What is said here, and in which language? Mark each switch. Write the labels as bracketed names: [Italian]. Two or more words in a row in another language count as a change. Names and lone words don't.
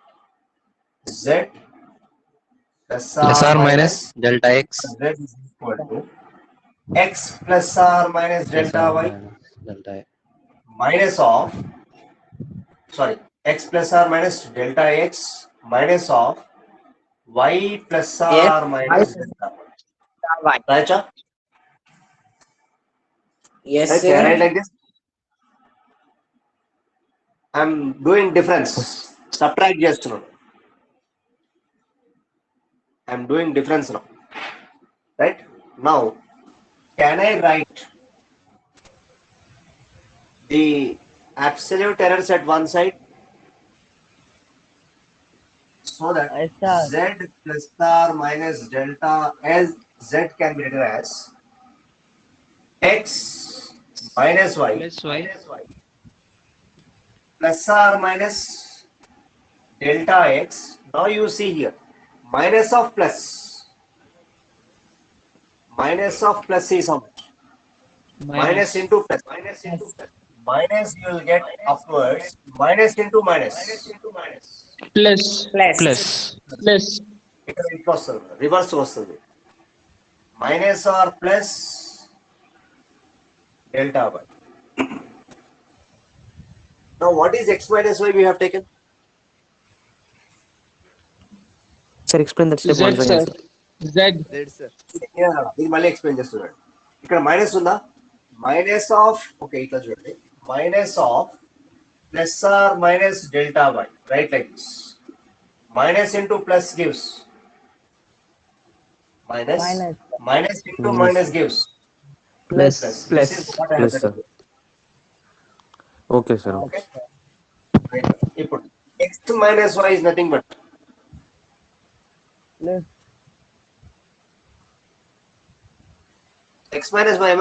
[English] Z plus Plus r or minus minus delta x. z is equal to x plus r minus Plus delta or y minus delta x. minus of, sorry, x plus r minus delta x minus of y plus Yes. r minus delta Y. y. Right? Yes, Right? Can I write sir. like this? I'm doing difference. Subtract just now. I'm doing difference now. Right? Now, can I write the absolute errors at one side so that z plus r minus delta as z can be written as x minus y Plus y. plus r minus delta x. Now you see here, minus of plus. Minus of plus is how much? Minus Minus. into plus. Minus you will get upwards. Minus into minus. Plus. Plus. Plus. Plus. [Telugu] ఇక్కడ ఇట్లా వస్తుంది, రివర్స్ వస్తుంది. [English] Minus or plus delta y. Now what is x minus y we have taken? Sir, explain that step Z, once again, sir. sir. Z. [Telugu] ఇది మళ్ళీ ఎక్స్ప్లెయిన్ చేస్తున్నాడు. ఇక్కడ మైనస్ ఉందా? [English] minus of, ఓకే [Telugu] ఇట్లా చూడండి, [English] minus of plus r minus delta y, right like this. minus into plus gives minus, minus into minus gives Plus. This is what I have Plus, sir. written. Okay, sir. Okay. Right. ఇప్పుడు x minus y is nothing but x minus y